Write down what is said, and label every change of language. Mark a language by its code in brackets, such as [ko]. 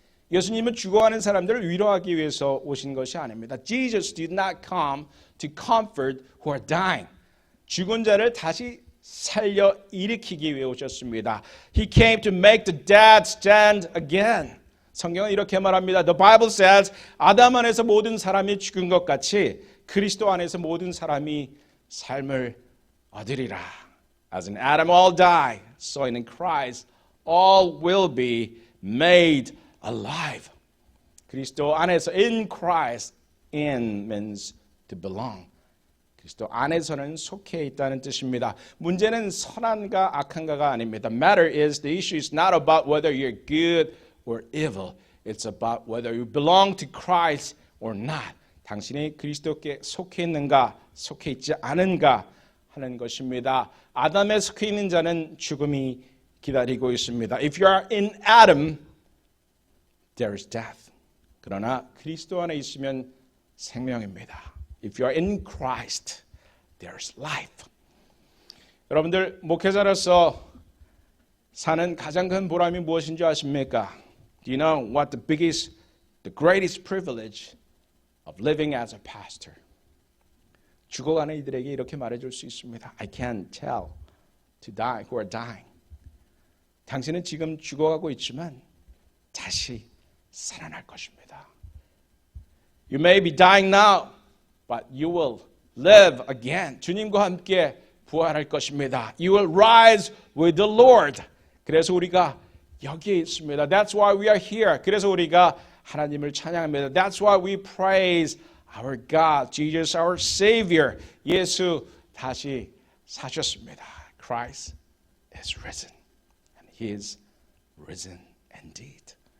[ko] 예수님은 죽어가는 사람들을 위로하기 위해서 오신 것이 아닙니다. [en] Jesus did not come to comfort who are dying. [ko] 죽은 자를 다시 살려 일으키기 위해 오셨습니다. [en] He came to make the dead stand again. [ko] 성경은 이렇게 말합니다. [en] The Bible says [ko] 아담 안에서 모든 사람이 죽은 것 같이 그리스도 안에서 모든 사람이 삶을 얻으리라. [en] As in Adam all die, so in Christ all will be made alive. [ko] 그리스도 안에서 [en] in Christ, in means to belong. [ko] 그리스도 안에서는 속해 있다는 뜻입니다. 문제는 선한가 악한가가 아닙니다. [en] Matter is the issue is not about whether you're good or evil. It's about whether you belong to Christ or not. [ko] 당신이 그리스도께 속해 있는가, 속해 있지 않은가 하는 것입니다. 아담에 속해 있는 자는 죽음이 기다리고 있습니다. [en] If you are in Adam, there is death. [ko] 그러나 그리스도 안에 있으면 생명입니다. [en] If you are in Christ, there is life. [ko] 여러분들 목회자로서 사는 가장 큰 보람이 무엇인지 아십니까? [en] Do you know what the greatest privilege of living as a pastor? [ko] 죽어가는 이들에게 이렇게 말해줄 수 있습니다. [en] I can tell to die who are dying. [ko] 당신은 지금 죽어가고 있지만 다시 살아날 것입니다. [en] You may be dying now, but you will live again. [ko] 주님과 함께 부활할 것입니다. [en] You will rise with the Lord. [ko] 그래서 우리가 여기에 있습니다. [en] That's why we are here. [ko] 그래서 우리가 하나님을 찬양합니다. [en] That's why we praise Our God, Jesus, our Savior. [ko] 예수 다시 사셨습니다. [en] Christ is risen, and He is risen indeed.